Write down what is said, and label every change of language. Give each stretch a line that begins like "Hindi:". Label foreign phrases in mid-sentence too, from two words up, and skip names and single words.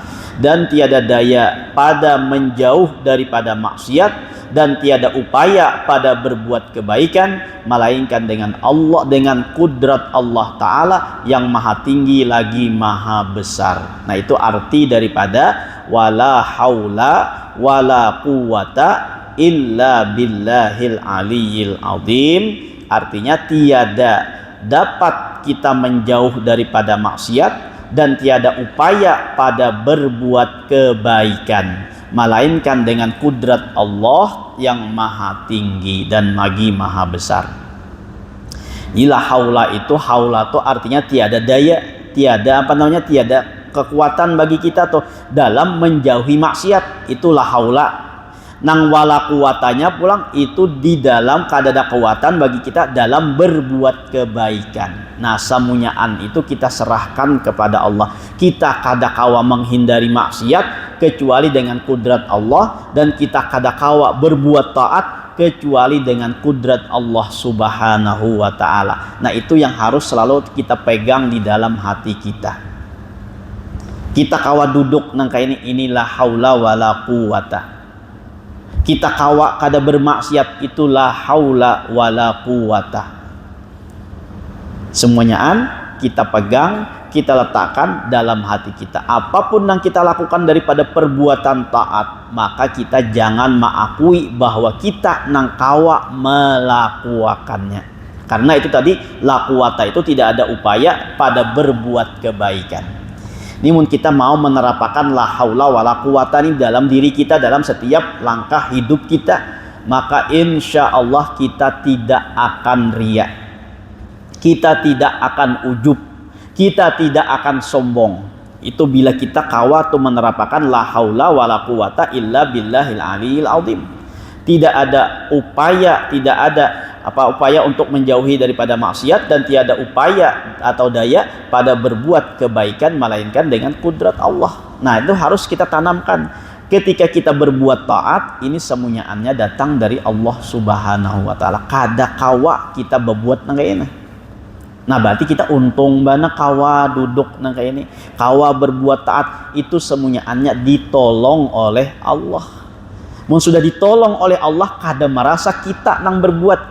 Indonesian: Dan tiada daya pada menjauh daripada maksiat, dan tiada upaya pada berbuat kebaikan melainkan dengan Allah, dengan kudrat Allah Ta'ala yang maha tinggi lagi maha besar. Nah itu arti daripada
Arabic: wala haula wala quwata illa billahil aliyil azim.
Indonesian: Artinya tiada dapat kita menjauh daripada maksiat dan tiada upaya pada berbuat kebaikan melainkan dengan kudrat Allah yang maha tinggi dan lagi maha besar.
Arabic: Ila haula
Indonesian: itu, haula itu artinya tiada daya, tiada tiada kekuatan bagi kita tuh dalam menjauhi maksiat, itulah haula.
Banjar: Nang wala kuwatanya pulang itu di dalam kada ada kekuatan bagi kita dalam berbuat kebaikan. Nah, samunyaan itu kita serahkan kepada Allah. Kita kada kawa menghindari maksiat kecuali dengan kudrat Allah, dan kita kada kawa berbuat taat kecuali dengan kudrat Allah
Arabic: Subhanahu wa ta'ala.
Indonesian: Nah, itu yang harus selalu kita pegang di dalam hati kita.
Banjar: Kita kawa duduk nangka inilah
Arabic: haula wala quwata.
Banjar: Kita kawa kada bermaksiat, itulah
Arabic: haula wala quwata.
Banjar: Semuanyaan kita pegang, kita letakkan dalam hati kita. Apapun yang kita lakukan daripada perbuatan taat, maka kita jangan mengakui bahwa kita nang kawa melakukannya.
Indonesian: Karena itu tadi
Arabic: la quwata
Indonesian: itu tidak ada upaya pada berbuat kebaikan. Ini mun kita mau menerapkan
Arabic: la haula wala quwata
Indonesian: ini dalam diri kita, dalam setiap langkah hidup kita, maka insya Allah kita tidak akan riya, kita tidak akan ujub, kita tidak akan sombong.
Banjar: Itu bila kita kawa tuh menerapkan
Arabic: la haula wala quwata illa billahil aliyil azim.
Indonesian: Tidak ada upaya, tidak ada upaya untuk menjauhi daripada maksiat, dan tiada upaya atau daya pada berbuat kebaikan melainkan dengan kudrat Allah. Nah, itu harus kita tanamkan. Ketika kita berbuat taat, ini semuanya datang dari Allah
Arabic: Subhanahu wa ta'ala.
Banjar: Kada kawa kita berbuat nang kayak ini. Nah, berarti kita untung bana kawa duduk nang kayak ini, kawa berbuat taat, itu semuanya ditolong oleh Allah. Mun sudah ditolong oleh Allah, kada merasa kita nang berbuat.